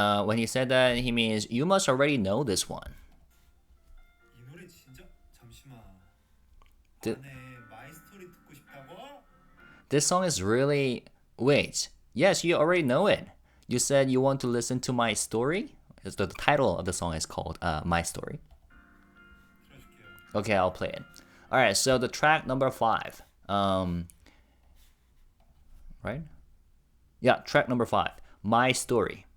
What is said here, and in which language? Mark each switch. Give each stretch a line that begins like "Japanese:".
English: When he said that, he means you must already know this one.
Korean: 이 노래 진짜 잠시만. 드- 안에 마이 스토리 듣고 싶다고?
English: This song is really... Wait. Yes, you already know it. You said you want to listen to my story? The title of the song is called My Story.
Korean: 틀어줄게요.
English: Okay, I'll play it. Alright, so the track number 5. Right? Yeah, track number 5. My Story.